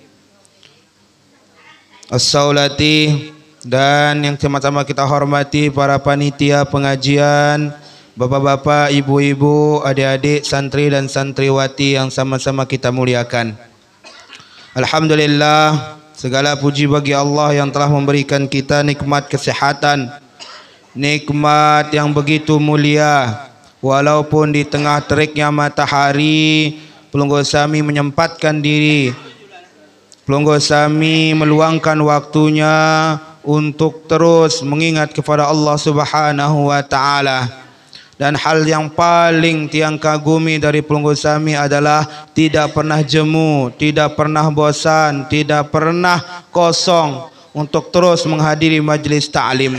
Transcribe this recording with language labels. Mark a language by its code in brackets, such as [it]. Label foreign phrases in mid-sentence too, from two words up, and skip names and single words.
[id] As-Saulati, dan yang sama-sama kita hormati para panitia pengajian, bapak-bapak, ibu-ibu, adik-adik, santri dan santriwati yang sama-sama kita muliakan. Alhamdulillah, segala puji bagi Allah yang telah memberikan kita nikmat kesehatan, nikmat yang begitu mulia. Walaupun di tengah teriknya matahari, [sas] pelunggu sami [id] menyempatkan diri, [sas] pelunggu sami [id] meluangkan waktunya untuk terus mengingat kepada Allah [ar] Subhanahu wa taala. [id] Dan hal yang paling [sas] tiang kagumi [id] dari [sas] pelunggu sami [id] adalah tidak pernah jemu, tidak pernah bosan, tidak pernah kosong untuk terus menghadiri majlis ta'lim.